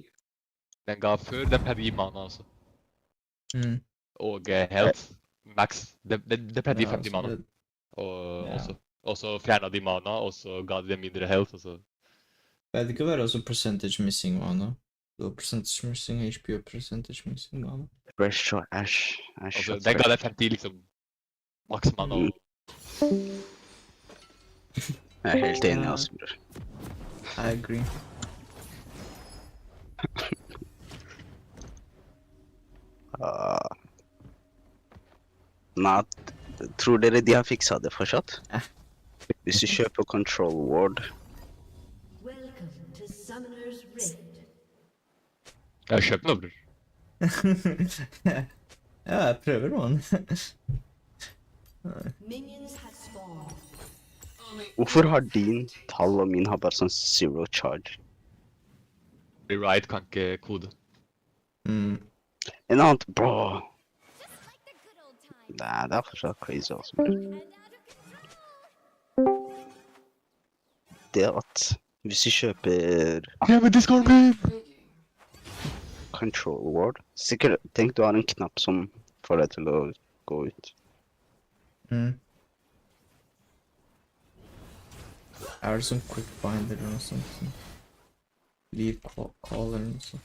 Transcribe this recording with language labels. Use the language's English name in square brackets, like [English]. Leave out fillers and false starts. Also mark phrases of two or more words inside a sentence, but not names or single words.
[Norwegian] Den ga før, den pleide å gi mana også. Og health, max. Den pleide å gi 50 mana. Og så fjernet de mana, og så ga de dem mindre health, og så... Det kan være også [English] percentage missing mana. [Norwegian] Du har [English] percentage missing HP [Norwegian] og [English] percentage missing mana. [Norwegian] Fresh og Ash. Altså, den ga deg 50 liksom, [English] max mana. [Norwegian] Jeg er helt enig, altså, bror. [English] I agree. [Norwegian] Nei, tror dere de har fiksa det fortsatt? Hvis du kjøper Control Ward. [English] Welcome to Summoner's Rift. [Norwegian] Jeg har kjøpt noe, bror. Ja, jeg prøver man. [English] Minions have spawned. [Norwegian] Hvorfor har din tall og min har bare sånn [English] zero charge? [Norwegian] Rewrite kan ikke kode. En annen, bro. Nei, det er fortsatt crazy, altså. Det at hvis du kjøper Control Ward, sikkert, tenk du har en knapp som får deg til å gå ut. Er det sånn [English] quick bind [Norwegian] eller noe sånt? [English] Leave call [Norwegian] eller noe sånt?